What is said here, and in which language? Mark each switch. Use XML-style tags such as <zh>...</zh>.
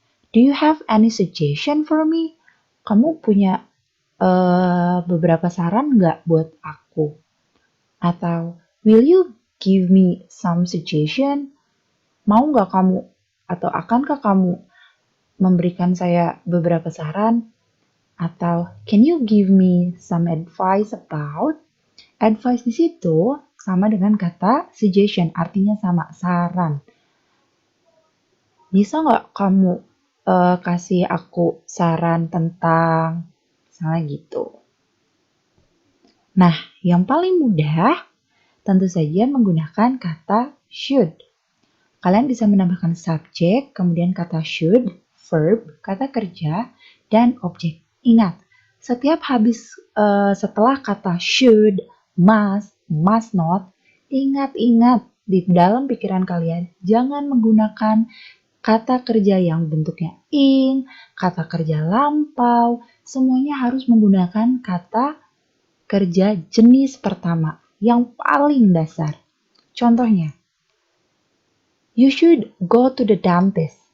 <en>Do you have any suggestion for me?</en> <id>Kamu punya beberapa saran nggak buat aku?</id> <en>Atau will you give me some suggestion?</en> <id>Mau nggak kamu atau akankah kamu memberikan saya beberapa saran?</id> <en>Atau can you give me some advice about?</en> <id>Advice di situ sama dengan kata suggestion, artinya sama, saran. Bisa nggak kamu kasih aku saran tentang misalnya gitu. Nah, yang paling mudah tentu saja menggunakan kata should. Kalian bisa menambahkan subjek, kemudian kata should, verb, kata kerja, dan objek. Ingat, setiap habis setelah kata should, must not, ingat di dalam pikiran kalian jangan menggunakan kata kerja yang bentuknya ing, kata kerja lampau, semuanya harus menggunakan kata kerja jenis pertama yang paling dasar.</id> <en>Contohnya, you should go to the dentist.</en>